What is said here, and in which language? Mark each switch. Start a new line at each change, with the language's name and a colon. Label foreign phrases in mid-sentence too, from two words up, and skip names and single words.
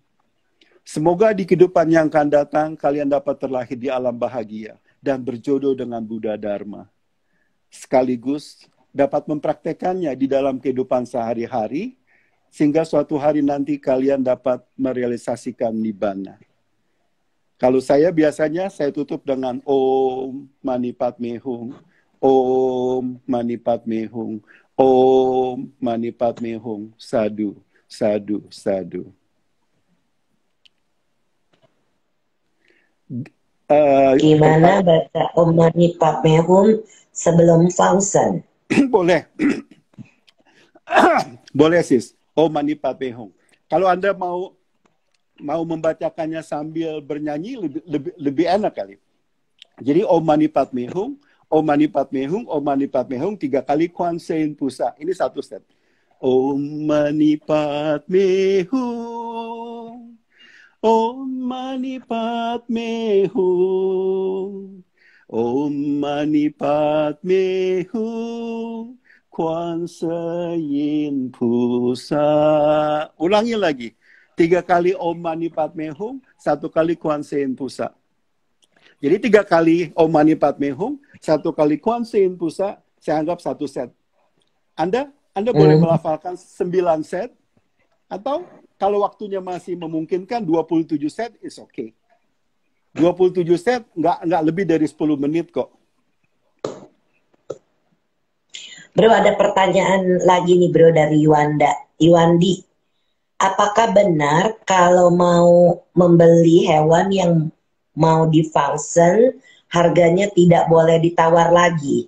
Indonesian: Semoga di kehidupan yang akan datang, kalian dapat terlahir di alam bahagia dan berjodoh dengan Buddha Dharma. Sekaligus dapat mempraktekannya di dalam kehidupan sehari-hari, sehingga suatu hari nanti kalian dapat merealisasikan Nibbana. Kalau saya biasanya saya tutup dengan
Sanskrit: Om Mani Padme Hum, Om Mani Padme Hum, Om Mani Padme Hum, Sadu, Sadu, Sadu.
Indonesian: Gimana baca
Sanskrit: Om Mani Padme Hum
Indonesian: sebelum fungsi? Boleh. Boleh sis.
Sanskrit: Om Mani Padme Hum.
Indonesian: Kalau Anda mau membacakannya sambil bernyanyi lebih enak kali. Jadi
Sanskrit: Om Mani Padme Hum, Om Mani Padme Hum, Om Mani Padme Hum
Indonesian: 3 kali Kuan Sein Pusa. Ini satu set.
Sanskrit: Om Mani Padme Hum, Om Mani Padme Hum, Om Mani Padme Hum,
Indonesian: Kuan Sein Pusa. Ulangi lagi. 3 kali
Sanskrit: Om Mani Padme Hum,
Indonesian: 1 kali Kuan Sein Pusa. Jadi 3 kali
Sanskrit: Om Mani Padme Hum,
Indonesian: 1 kali Kuan Sein Pusa, saya anggap 1 set. Anda boleh melafalkan 9 set, atau kalau waktunya masih memungkinkan 27 set,
English: is okay.
Indonesian: 27 set nggak lebih dari 10 menit kok. Bro, ada pertanyaan lagi nih bro dari Iwandi. Apakah benar kalau mau membeli hewan yang mau divaksin, harganya tidak boleh ditawar lagi?